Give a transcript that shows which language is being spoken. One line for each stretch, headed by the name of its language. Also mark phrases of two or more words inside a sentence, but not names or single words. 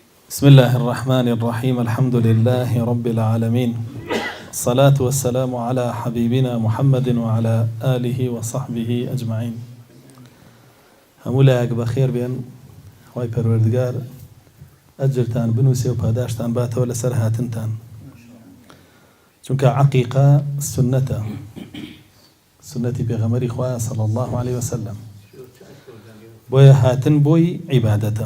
Arabic: بسم الله الرحمن الرحيم. الحمد لله رب العالمين، الصلاة والسلام على حبيبنا محمد وعلى آله وصحبه أجمعين.
Central Kurdish: همولاك بخير بين خوای پەروەردگار ئەجرتان بنووسێ و پاداشتان باتەوە لەسەر هاتنتان، چونکە عەقیقە سنەتی پێغەمبەری خوایە
Arabic: صلی الله عليه وسلم،
Central Kurdish: بۆیە هاتن بۆی عیبادەتە.